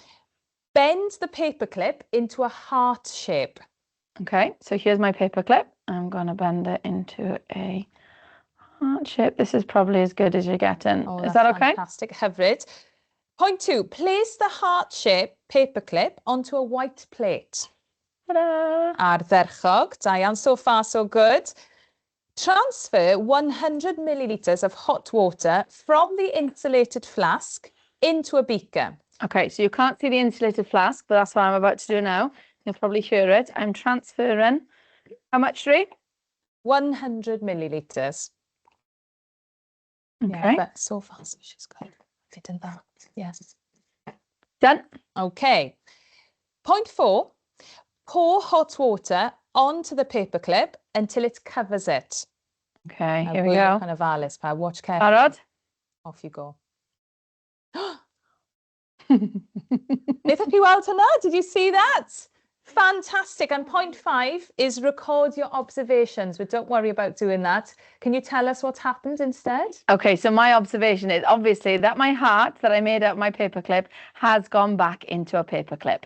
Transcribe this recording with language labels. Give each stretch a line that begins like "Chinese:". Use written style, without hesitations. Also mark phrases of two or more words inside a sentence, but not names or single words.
English: Bend the paperclip into a heart shape. Okay, so here's my paperclip. I'm going to bend it into a heart shape. This is probably as good as you're getting. Oh, is that okay? Fantastic. Hyfryd. Point 2. Place the heart shape paperclip onto a white plate. Ta-da!
Welsh: Ardderchog. Da iawn.
English: So far, so good. Transfer 100 millilitres of hot water from the insulated flask into a beaker. Okay, so you can't see the insulated flask, but that's what I'm about to do now. You'll probably hear it. I'm transferring. How much, Ree? 100 millilitres. Okay. Yeah, but so far, so she's got fit in that. Yes. Done. Okay. Point 4. Pour hot water onto the paperclip until it covers it. Okay, here we go. Kind of Alice, watch carefully. Barod? Off you go.
Welsh: Beth ydych chi weld hwnna?
English: Did you see that? Fantastic. And point 5 is record your observations, but don't worry about doing that. Can you tell us what happened instead? Okay, so my observation is obviously that my heart that I made out of my paperclip has gone back into a paperclip.